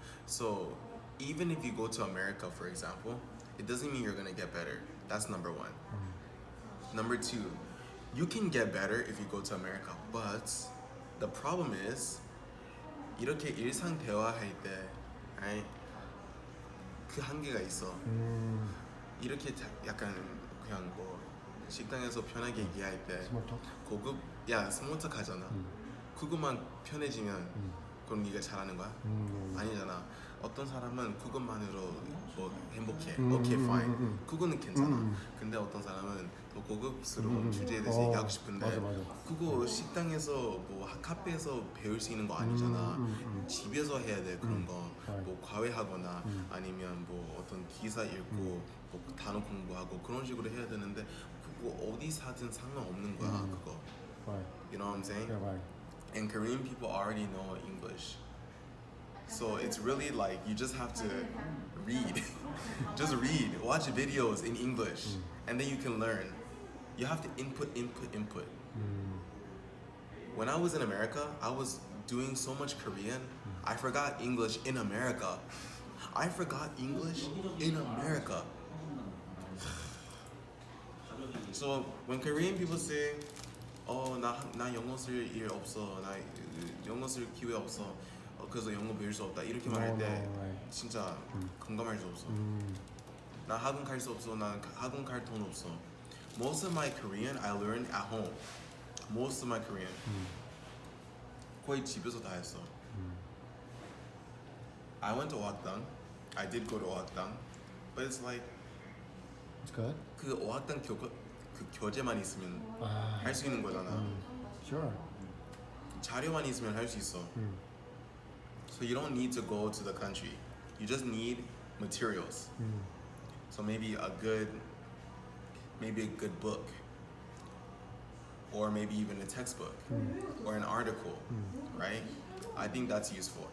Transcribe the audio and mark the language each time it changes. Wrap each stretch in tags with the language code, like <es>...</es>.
<en>So even if you go to America, for example, it doesn't mean you're gonna get better. That's number one. Number two, you can get better if you go to America, but the problem is</en> <ko>이렇게 일상 대화할 때,</ko> <en>right?</en> <ko>그 한계가 있어. 이렇게 약간 그냥 뭐 식당에서 편하게 얘기할 때</ko> <en>Small talk.</en> <ko>고급 스몰톡 하잖아. 그것만 편해지면 그럼 네가 잘하는 거야? 아니잖아. 어떤 사람은 그것만으로 뭐 행복해. 오케이, fine. 그거는 괜찮아. 근데 어떤 사람은 더 고급스러운 주제에 대해서 얘기하고 싶은데 맞아. 그거 식당에서 뭐 카페에서 배울 수 있는 거 아니잖아. 집에서 해야 돼 그런 거. 뭐 과외하거나 아니면 뭐 어떤 기사 읽고 뭐 단어 공부하고 그런 식으로 해야 되는데 그거 어디서 하든 상관없는 거야 그거.</ko> <en>Right. You know what I'm saying? Yeah, right. And Korean people already know English. So it's really like you just have to read. Just read. Watch videos in English. And then you can learn. You have to input. When I was in America, I was doing so much Korean, I forgot English in America. I forgot English in America. So when Korean people say,</en> <ko>나 영어 쓸 일 없어, 나 영어 쓸 기회 없어, 그래서 영어 배울 수 없다 이렇게 말할 때</ko> <en>right.</en> <ko>진짜 공감할 수 없어. 나 학원 갈 수 없어, 나 학원 갈 돈 없어.</ko> <en>Most of my Korean I learned at home. Most of my Korean</en> <ko>거의 집에서 다 했어.</ko> <en>I went to 어학당. I did go to 어학당, but it's like It's good.</en> <ko>그 어학당 그 교재만 있으면 할 수 있는 거잖아.</ko> <en>Sure.</en> <ko>자료만 있으면 할 수 있어.</ko> <en>So you don't need to go to the country. You just need materials. So maybe a good book, or maybe even a textbook, or an article, right? I think that's useful.</en>